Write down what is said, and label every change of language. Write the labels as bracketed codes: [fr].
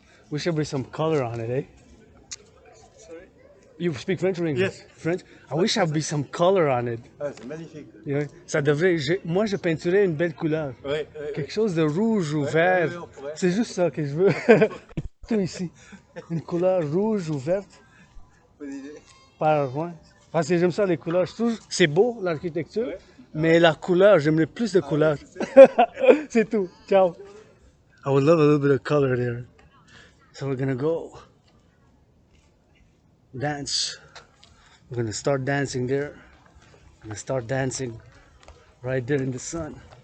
[en] We should bring some color on it, eh? Sorry? You speak French or English? Yes. French? I wish I'd be some color on it. [fr] Ah, c'est magnifique. Yeah. Ça devrait. Moi, je peinturais une belle couleur. Ouais, Quelque chose de rouge ou vert. on pourrait. C'est juste ça que je veux. Tout ici. Une couleur rouge ou verte. Bonne idée. Ouais. Parce que j'aime ça, les couleurs. C'est beau, l'architecture. Mais la couleur, j'aimerais plus de couleurs. C'est tout. Ciao. [en] I would love a little bit of color there. So we're gonna go dance. We're gonna start dancing there. I'm gonna start dancing right there in the sun.